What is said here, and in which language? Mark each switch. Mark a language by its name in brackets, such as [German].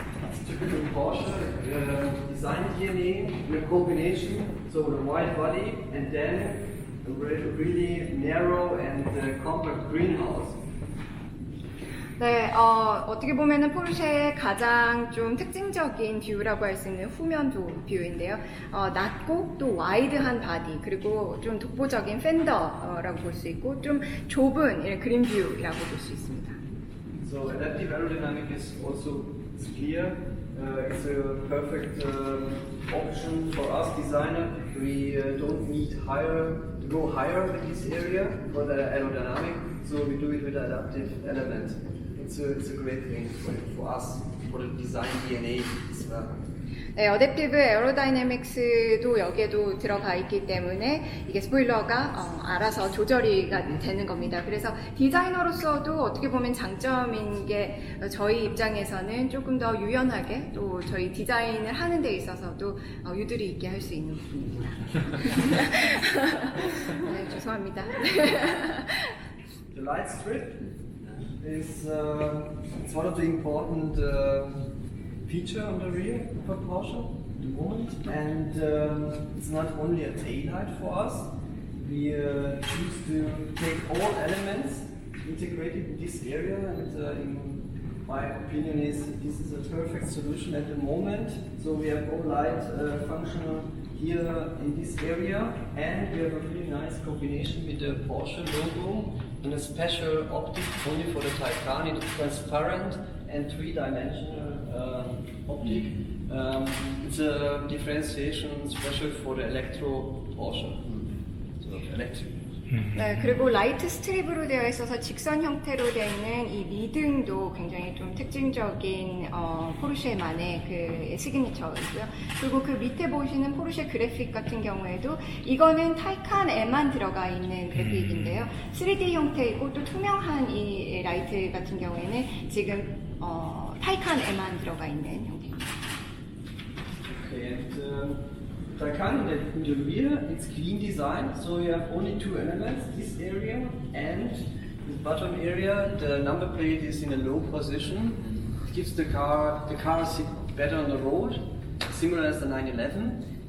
[English] It's typical Porsche design DNA in a combination, so the wide body and then a really narrow and compact greenhouse. [Korean] 네, 어떻게 보면은 포르쉐의 가장 좀 특징적인 뷰라고 할 수 있는 후면 뷰인데요. 낮고 또 와이드한 바디, 그리고 좀 독보적인 팬더라고 볼 수 있고, 좀 좁은 이런 그린 뷰라고 볼 수 있습니다. [English] So adaptive aerodynamic is also clear. It's a perfect option for us designer. We don't need to go higher in this area for the aerodynamic, so we do it with adaptive element. It's a great thing for us, for the design DNA as well. [Korean] 네, 어댑티브 에어로다이내믹스도 여기에도 들어가 있기 때문에 이게 스포일러가 알아서 조절이가 되는 겁니다. 그래서 디자이너로서도 어떻게 보면 장점인 게 저희 입장에서는 조금 더 유연하게 또 저희 디자인을 하는 데 있어서도 유두리 있게 할 수 있는 부분입니다. 네, 죄송합니다. [English] The light strip is it's one of the important feature on the rear of a Porsche at the moment, and it's not only a taillight for us. We choose to take all elements integrated in this area, and in my opinion is this is a perfect solution at the moment. So we have all light functional here in this area, and we have a really nice combination with the Porsche logo and a special optic only for the Taycan. It's transparent and three-dimensional optic. It's a differentiation special for the electro Porsche. So electric. [Korean] 네, 그리고 라이트 스트립으로 되어 있어서 직선 형태로 되어 있는 이 미등도 굉장히 좀 특징적인 포르쉐만의 그 시그니처이고요. 그리고 그 밑에 보시는 포르쉐 그래픽 같은 경우에도 이거는 타이칸에만 들어가 있는 그래픽인데요. 3D 형태이고 또 투명한 이 라이트 같은 경우에는 지금 타이칸에만 들어가 있는 형태입니다. [English] Okay, and Taycan in the rear, it's clean design, so you have only two elements, this area and the bottom area. The number plate is in a low position. It gives the car sit better on the road, similar as the 911.